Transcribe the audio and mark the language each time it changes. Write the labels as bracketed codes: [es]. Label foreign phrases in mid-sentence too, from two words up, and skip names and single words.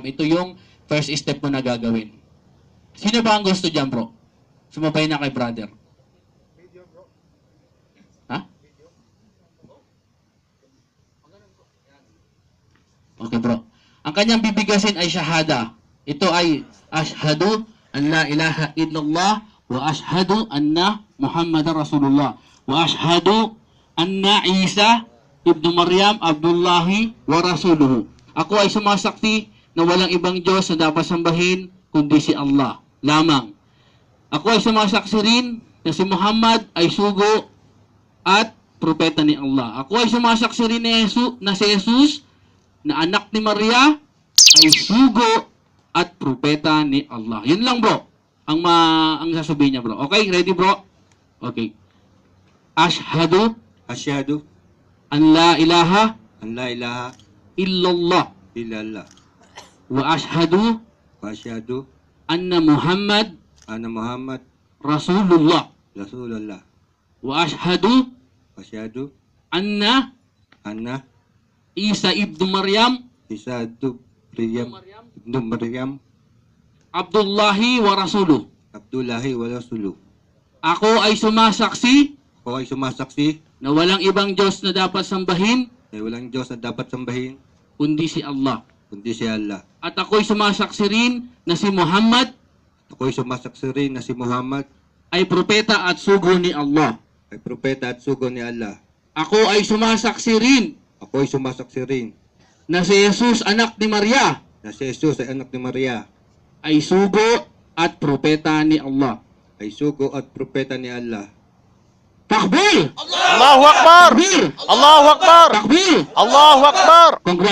[tl] Ito yung [en] first step [tl] mo na gagawin. Sino ba ang gusto dyan, bro? Sumabay na kay brother. Ha? [en] Okay, bro. [tl] Ang kanyang bibigasin ay shahada. Ito ay [ar] أشهد أن لا إله إلا الله وأشهد أن محمدا رسول الله وأشهد أن عيسى ابن مريم عبد الله ورسوله. [tl] Ako ay sumasaksi na walang ibang Diyos na dapat sambahin kundi si Allah lamang. Ako ay sumasaksi rin na si Muhammad ay sugo at propeta ni Allah. Ako ay sumasaksi rin na si Jesus na anak ni Maria ay sugo at propeta ni Allah. Yun lang bro, ang sasabihin niya bro. [en] Okay, ready bro? [ar] Okay. Ashhadu أشهد أن لا إله أن لا إله illallah illallah وأشهد وأشهد أن محمد أن محمد Rasulullah Rasulullah وأشهد وأشهد anna anna عيسى ابن مريم عيسى ابن مريم عبد الله ورسوله. عبد الله ورسوله. [tl] Ako ay sumasaksi Ako ay sumasaksi na walang ibang Diyos na dapat sambahin na walang Diyos na dapat sambahin kundi si Allah. kundi si Allah. At ako'y sumasaksi rin na si Muhammad Ako ay sumasaksi rin na si Muhammad ay propeta at sugo ni Allah. ay propeta at sugo ni Allah. Ako ay sumasaksi rin Ako ay sumasaksi rin na si Jesus anak ni Maria na si Jesus ay anak ni Maria, ay sugo at propeta ni Allah. ay sugo at propeta ni Allah. [ar] Takbir! الله أكبر! Takbir! الله أكبر! Takbir! الله أكبر! [en] Congratulations!